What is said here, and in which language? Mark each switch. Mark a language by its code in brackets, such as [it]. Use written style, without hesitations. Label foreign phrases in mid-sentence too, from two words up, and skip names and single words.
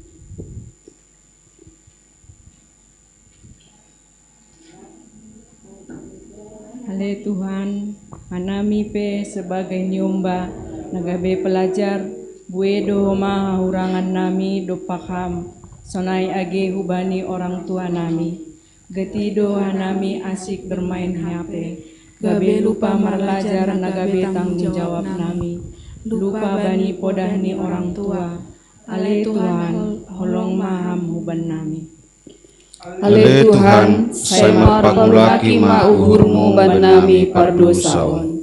[bts] Ale Tuhan, hanami pe sebagai nyomba nagabe pelajar buedo ma hurangan nami do pakam sonai age hubani [id] orang tua [bts] nami. Getido hanami [id] asik bermain HP, [bts] gabe lupa marlajar nagabe [id] tanggung jawab [bts] nami. Lupa bani podahni [id] orang tua. [bts] Ale Tuhan, holong maham huban nami. Ale Tuhan, saya marpangulaki ma uhurmu ban nami pardosaon.